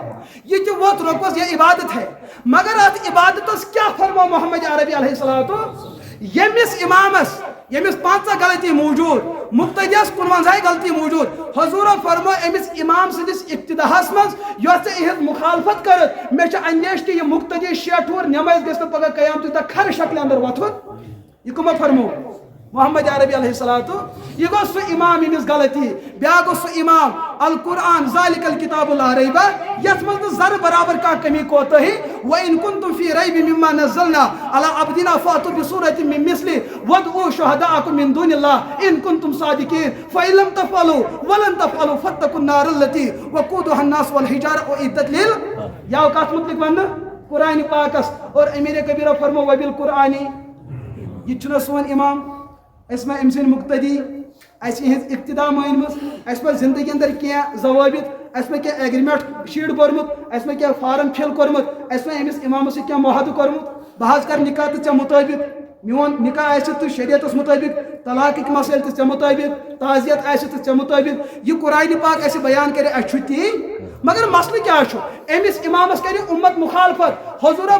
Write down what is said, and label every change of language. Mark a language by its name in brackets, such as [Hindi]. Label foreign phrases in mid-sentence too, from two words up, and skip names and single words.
[Kashmiri] یہِ تہِ ووٚتھ رۄقبس یہِ عبادت ہے مگر اتھ عبادتس کیٛاہ فرمو محمد عربی [Arabic] علیہ الصلوۃ [Kashmiri] ییٚمِس امامس ییٚمِس 5 غلطی موجود مقتدیس 51 غلطی موجود حضورو فرمو أمِس امام سٕنٛدِس ابتداہس منٛز یۄس ژےٚ یِہٕنٛز مخالفت کٔرٕتھ مےٚ چھُ اندیش کہِ یہِ مقتدی شیٹھوُر نٮ۪مٲزۍ گژھِ نہٕ پگاہ قیامتُک دۄہ کھرٕ شکلہِ اندر وۄتھُن یہ کمو فرمو [Arabic] محمد عربی علیہ الصلوۃ [Kashmiri] یہ گو سہ امام ییٚمِس غلطی بیاکھ گو سہ امام [Arabic] القرآن ذالک الکتاب لا ریب [Kashmiri] یتھ منٛز نہٕ ذرٕ برابر کانٛہہ کمی کوتاہی [Arabic] وَإِن كُنتُم فِي رَيْبٍ مِّمَّا نَزَّلْنَا عَلَىٰ عَبْدِنَا فَأْتُوا بِسُورَةٍ مِّن مِّثْلِهِ وَادْعُوا شُهَدَاءَكُم مِّن دُونِ اللَّهِ إِن كُنتُم صَادِقِينَ فَإِن لَّمْ تَفْعَلُوا وَلَن تَفْعَلُوا فَاتَّقُوا النَّارَ الَّتِي وَقُودُهَا النَّاسُ وَالْحِجَارَةُ أُعِدَّتْ لِلْ [Kashmiri] یا کتھ متعلق وننہٕ قرآن پاکس اور امیر کبیرہ فرمو [Arabic] وَبِالْقُرْآنِ [Kashmiri] یہ چھُنہ سون امام [Urdu] اس میں [Kashmiri] أمۍ سٕنٛدۍ مقتدی اَسہِ یِہٕنٛز اقتدا مٲنمٕژ اَسہِ پَزِ زندگی اندر کینٛہہ ضوابط اَسہِ پَزِ کینٛہہ [English] agreement sheet [Kashmiri] بوٚرمُت اَسہِ پَزِ کینٛہہ [English] form fill [Kashmiri] کوٚرمُت اَسہِ پَزِ أمِس امامس سۭتۍ کینٛہہ معاہدٕ کوٚرمُت بہٕ حظ کَرٕ نکاح تہٕ ژےٚ مُطٲبق میون نکاح آسہِ تہٕ شریعتس مُطٲبق طلاقٕکۍ مسٲیل تہِ ژےٚ مُطٲبق تعزیت آسہِ تہٕ ژےٚ مُطٲبق یہِ قرآنِ پاک اَسہِ بیان کرِ اَسہِ چھُ تی مگر مسلہٕ کیٛاہ چھُ أمِس امامس کرِ اُمت مخالفت حضورو